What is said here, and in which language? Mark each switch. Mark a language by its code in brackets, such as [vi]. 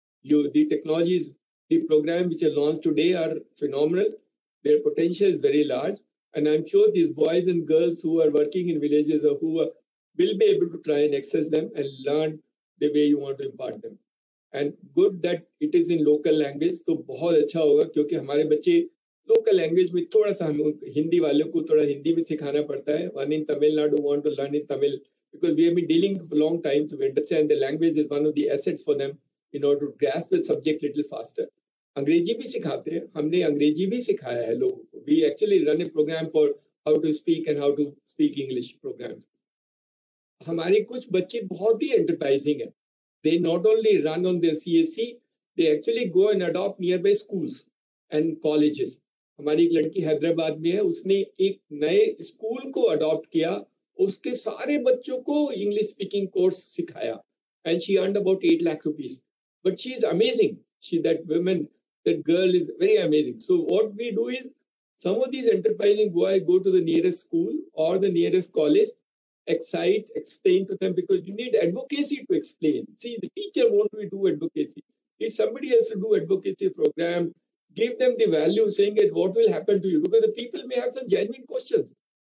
[en] The technologies, the program which are launched today are phenomenal. Their potential is very large. And I'm sure these boys and girls who are working in villages or who will be able to try and access them and learn the way you want to impart them. And good that it is in local language. [hi] तो बहुत अच्छा होगा क्योंकि हमारे बच्चे local language में थोड़ा सा हम हिंदी वालों को थोड़ा हिंदी में सिखाना पड़ता है. [en] One in Tamil Nadu want to learn in Tamil because we have been dealing for a long time to understand the language is one of the assets for them in order to grasp the subject little faster. [hi] अंग्रेजी भी सिखाते हैं. हमने अंग्रेजी भी सिखाया है लोगों को. [en] We actually run a program for how to speak and how to speak English programs. [hi] हमारे कुछ बच्चे बहुत ही enterprising हैं. [en] They not only run on their CSC, they actually go and adopt nearby schools and colleges. [hi] हमारी एक लड़की हैदराबाद में है, उसने एक नए स्कूल को अडॉप्ट किया, उसके सारे बच्चों को इंग्लिश स्पीकिंग कोर्स सिखाया, [en] and she earned about 8 lakh rupees. But she is amazing. That girl is very amazing. So what we do is, some of these enterprising boys go to the nearest school or the nearest college, explain to them, because you need advocacy to explain. See, the teacher won't do advocacy. If somebody has to do advocacy program, give them the value, saying that what will happen to you, because the people may have some genuine questions.